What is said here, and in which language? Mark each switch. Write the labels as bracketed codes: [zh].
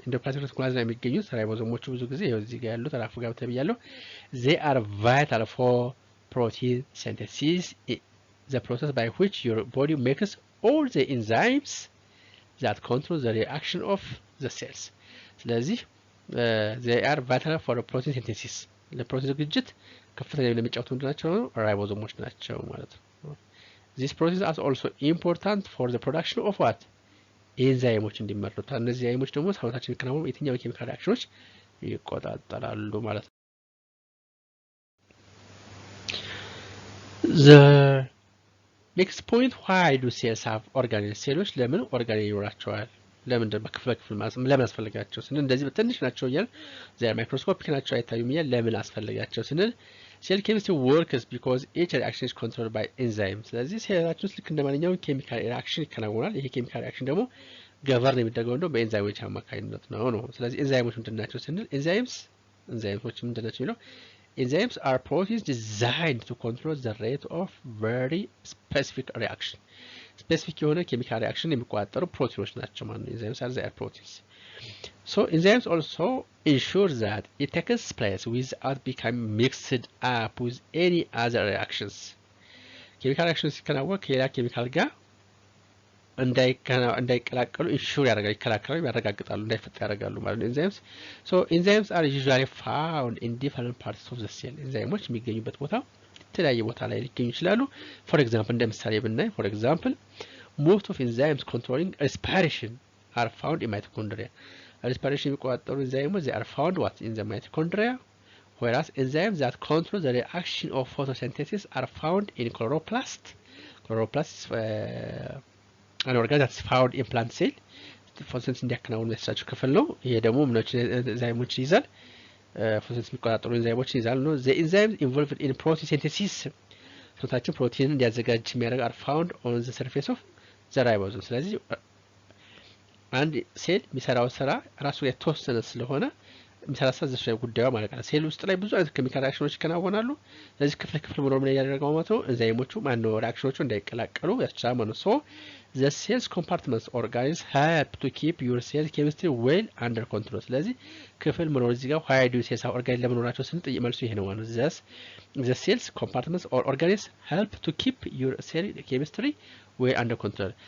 [am] Endoplasmic reticulum ላይ የሚገኙት ራይቦዞሞቹ ብዙ ጊዜ ይሄው እዚህ ጋር ያሉት ተራፉ ጋር ተብያለሁ። [en] They are vital for protein synthesis, the process by which your body makes all the enzymes that control the reaction of the cells. ስለዚህ they are vital for protein synthesis. [am] ለፕሮቲን ዝግጅት ከፍተኛ ሚና የሚጫወቱ ምንድናቸው ነው? ራይቦዞሞች ናቸው ማለት ነው። [en] This process is also important for the production of what? [am] ኤንዛይሞች እንዲመረቱ። እነዚህ ኤንዛይሞች ደግሞ ሰውነታችን የሚከናወኑ የትኛው ኬሚካል ሪአክሽኖች ይቆጣጠራሉ ማለት ነው። [en] The next point, why do cells have organelles? [am] ሴሎች ለምን ኦርጋኔል ይኖራቸዋል? ለምን በክፍለ ክፍል ለምን አስፈልጋቸው ስንል እንደዚህ በትንሽ ናቸው እያል ዘር ማይክሮስኮፒክ ናቸው አይታዩም እያል ለምን አስፈልጋቸው ስንል ሴል ኬሚስትሪ [en] works because each reaction is controlled by enzymes. [am] ስለዚህ ሴላችን ውስጥ ልክ እንደማንኛውም ኬሚካል ሪአክሽን ይከናወናል። ይሄ ኬሚካል ሪአክሽን ደግሞ ገቨርን የሚደረገው እንደው በኤንዛይሞች አማካኝነት ነው። ስለዚህ ኤንዛይሞች ምንድናቸው ስንል ኤንዛይሞች ምንድናቸው የሚለው [en] enzymes are proteins designed to control the rate of very specific reaction. [am] Specific የሆነ ኬሚካል ሪአክሽን የሚቆጣጠሩ ፕሮቲኖች ናቸው ማለት ነው። [en] enzymes are their proteins. So enzymes also ensure that it takes place without becoming mixed up with any other reactions. [am] ኬሚካል ሪአክሽን ሲከናወን ከሌላ ኬሚካል ጋር እንዳይቀላቀሉ ኢንሹር ያደርጋሉ፣ ይከላከላሉ፣ ያረጋግጣሉ፣ እንዳይፈጠር ያደርጋሉ ማለት ነው enzymes. [en] So enzymes are usually found in different parts of the cell. [am] ኤንዛይሞች የሚገኙበት ቦታ የተለያየ ቦታ ላይ ሊገኙ ይችላሉ። [en] For example [am] እንደ ምሳሌ ብናይ [en] for example most of enzymes controlling respiration are found in mitochondria. Respiration [am] የሚቆጣጠሩ ኤንዛይሞች [en] they are found what in the mitochondria, whereas enzymes that control the reaction of photosynthesis are found in chloroplast. Chloroplast is an organ that's found in plant cell. [am] ፎቶሲንተሲስ እንዲያከናውኑ የሚያስችላቸው ክፍል ነው። ይሄ ደግሞ ምኖችን ኤንዛይሞችን ይዛል፣ ፎቶሲንተሲስ የሚቆጣጠሩ ኤንዛይሞችን ይዛል ነው። [en] the enzymes involved in protein synthesis [am] ሰውነታችን ፕሮቲንን እንዲያዘጋጅ የሚያደርግ [en] are found on the surface of the ribosome. [am] ስለዚህ አንድ ሴል የሚሰራው ስራ ራሱ የተወሰነ ስለሆነ የሚሰራው ዘሱ ላይ ጉዳዩ ማለት ነው። ሴል ውስጥ ላይ ብዙ አይነት ኬሚካል ሪአክሽኖች ይከናወናሉ። ስለዚህ ክፍል መኖር ምን ያደርጋው ማለት ነው ኤንዛይሞቹ ማነው ሪአክሽኖቹ እንዳይቀላቀሉ ያስችላል ማለት ነው። [en] so the cells compartments organisms help to keep your cell chemistry well under control. [am] ስለዚህ ክፍል መኖር እዚህ ጋር [en] why do cells have organelles [am] ለመኖራቸው ስንል መልሱ ይሄ ነው ማለት ነው። [en] the cells compartments or organisms help to keep your cell chemistry well under control.